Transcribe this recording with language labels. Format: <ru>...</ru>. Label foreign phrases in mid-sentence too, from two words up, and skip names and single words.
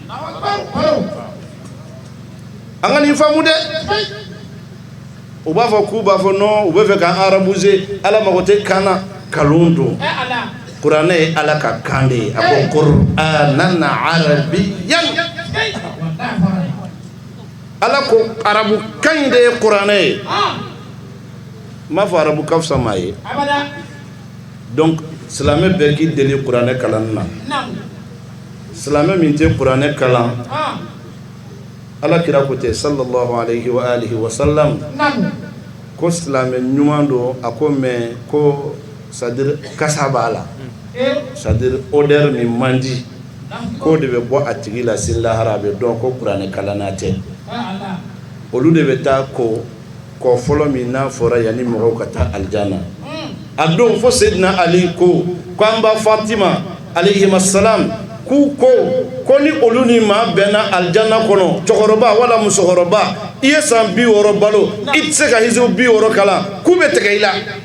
<bm>an ka nin faamu dɛ u b'a fɔ k'u b'a fɔ non u bɛ fɛ k'an arabuser ala mago tɛ kan na kalon don kuranɛ ye ala ka kan de ye a ko</bm> <ar>قرآنا عربيا</ar> <bm>ala ko arabu kan de ye kuranɛ ye m'a fɔ arabu ka fisa maa ye donc silamɛ bɛɛ k'i deli kuranɛ kalanni na silamɛ min tɛ kuranɛ kalan ala kira ko tɛ</bm> <ar>صلى الله عليه وآله وسلم</ar> <bm>ko silamɛ ɲuman don a ko mais ko c'est-à-dire kasa b'a la c'est-à-dire odeur min man di k'o de bɛ bɔ a tigi la sini lahara a bɛ dɔn ko kuranɛ kalanna tɛ olu de bɛ taa ko kɔ fɔlɔ min n'a fɔra yanni mɔgɔw ka taa alijana a don fo Seydina Ali ko an ba Fatima</bm> <ar>عليهما السلام</ar> <bm>k'u ko ni olu ni maa bɛnna alijana kɔnɔ cɛkɔrɔba wala musokɔrɔba i ye san 60 balo i tɛ se ka hizbu 60 kalan k'u bɛ tigɛ i la</bm>